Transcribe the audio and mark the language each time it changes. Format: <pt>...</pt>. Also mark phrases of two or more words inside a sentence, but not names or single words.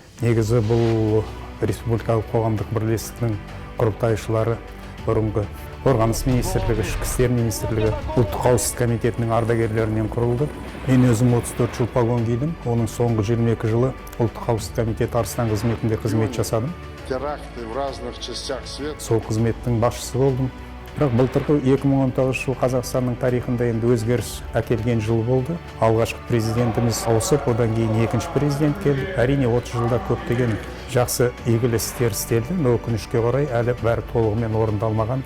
<kk>Негізі бұл Республикалық қоғамдық бірлестіктің құрылтайшылары бұрынғы Қорғаныс министрлігі, Ішкі істер министрлігі, ұлттық қауіпсіздік комитетінің ардагерлерінен құрылды. Мен өзім 34 жыл погон кидім. Оның соңғы 22 жылы ұлттық қауіпсіздік комитеті Арыстан қызметінде қызмет жасадым.</kk> <ru>Теракты в разных частях света.</ru> <kk>Сол қызметтің басшысы болдым. Бірақ былтырғы 2019 жыл Қазақстанның тарихында енді өзгеріс әкелген жыл болды. Алғашқы президентіміз ауысып, одан кейін екінші президент келді. Әрине 30 жылда көптеген жақсы игілі істер істелді, но өкінішке қарай әлі бәрі толығымен орындалмаған.</kk>